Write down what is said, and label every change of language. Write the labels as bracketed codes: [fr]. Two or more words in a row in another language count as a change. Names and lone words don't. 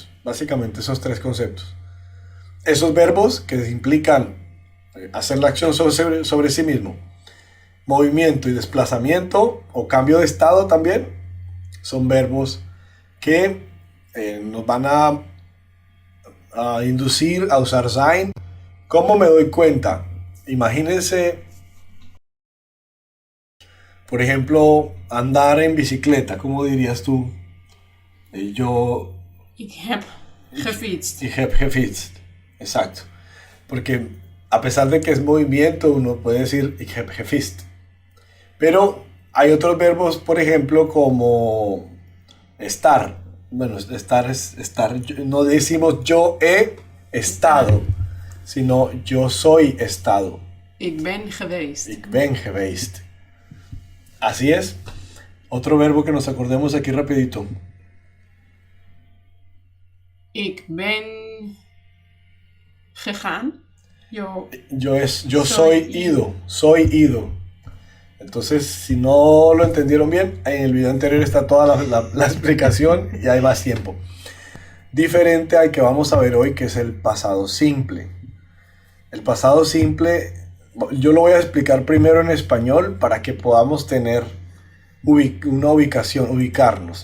[es] Básicamente esos tres conceptos. Esos verbos que implican hacer la acción sobre sí mismo, movimiento y desplazamiento o cambio de estado también, son verbos que nos van a inducir a usar sein. ¿Cómo me doy cuenta? Imagínense, por ejemplo, andar en bicicleta. ¿Cómo dirías tú? Yo... [nl] Ik heb gefietst. Ich heb gefietst. [es] Exacto. Porque a pesar de que es movimiento, uno puede decir [nl] ich heb gefietst. [es] Pero hay otros verbos, por ejemplo, como estar. Bueno, estar es estar. No decimos yo he estado, sino yo soy estado. [nl] Ik ben geweest. Ik ben geweest. [es] Así es. Otro verbo que nos acordemos aquí rapidito. [nl] Ik ben gegaan. [es] Yo soy ido. Soy ido. Entonces, si no lo entendieron bien, en el video anterior está toda la explicación y hay más tiempo. Diferente al que vamos a ver hoy, que es el pasado simple. El pasado simple, yo lo voy a explicar primero en español para que podamos tener una ubicación, ubicarnos.